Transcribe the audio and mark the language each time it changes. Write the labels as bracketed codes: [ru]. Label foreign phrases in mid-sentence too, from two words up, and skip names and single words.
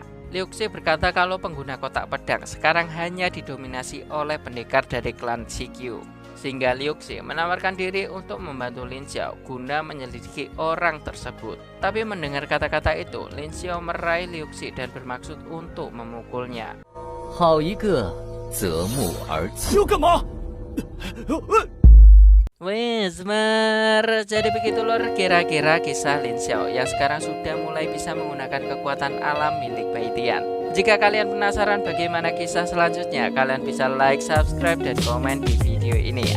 [id] Liu Xi berkata kalau pengguna kotak pedang sekarang hanya didominasi oleh pendekar dari klan Xikyu. Sehingga Liu Xi menawarkan diri untuk membantu Lin Xiao guna menyelidiki orang tersebut. Tapi mendengar kata-kata itu, Lin Xiao meraih Liu Xi dan bermaksud untuk memukulnya. [zh] 好一个择木而起。要干嘛？ [id] Wes jadi begitu lor kira-kira kisah Lin Xiao yang sekarang sudah mulai bisa menggunakan kekuatan alam milik Bai Tian. Jika kalian penasaran bagaimana kisah selanjutnya, kalian bisa [en] like, subscribe, [id] dan komen di video ini.